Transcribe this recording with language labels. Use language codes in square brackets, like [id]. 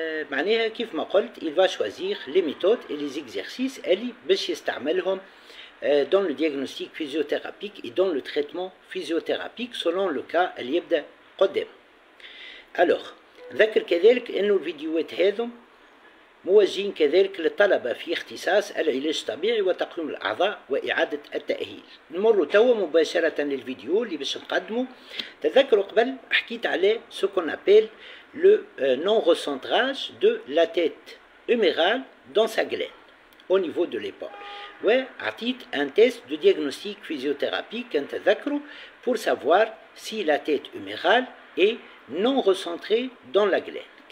[ar] معناها كيف ما قلت [fr] il va choisir les méthodes et les exercices [ar] اللي باش يستعملهم [fr] dans le diagnostic physiothérapique et dans le traitement physiothérapique selon le cas [ar] اللي يبدأ قدام. [fr] alors [ar] نذكر كذلك انه الفيديوهات هذم موجهين كذلك للطلبة في اختصاص العلاج الطبيعي وتقويم الأعضاء وإعادة التأهيل. نمر توا مباشرة للفيديو اللي باش نقدمه. تذكروا قبل حكيت على [fr] ce qu'on appelle le non-recentrage de la tête humérale dans sa glaine au niveau de l'épaule. [ar] وعطيت [fr] un test de diagnostic physiothérapique [ar] تذكروا [fr] pour savoir si la tête humérale est non recentrée dans la glaine.